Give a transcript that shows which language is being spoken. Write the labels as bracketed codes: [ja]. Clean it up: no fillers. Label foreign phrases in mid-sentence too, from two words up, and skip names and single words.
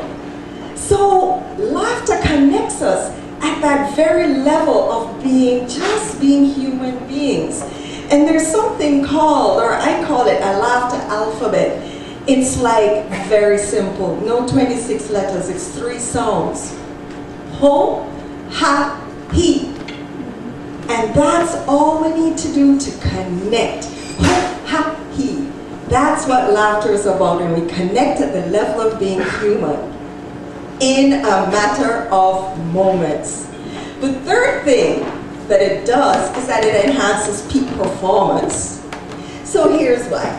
[en] So laughter connects us at that very level of just being human beings. And there's something called, or I call it, a laughter alphabet. It's like very simple, no 26 letters, it's 3 sounds. Ho, ha, he. And that's all we need to do to connect. Ho, ha, he. That's what laughter is about, and we connect at the level of being human in a matter of moments. The third thing that it does is that it enhances peak performance. So here's why.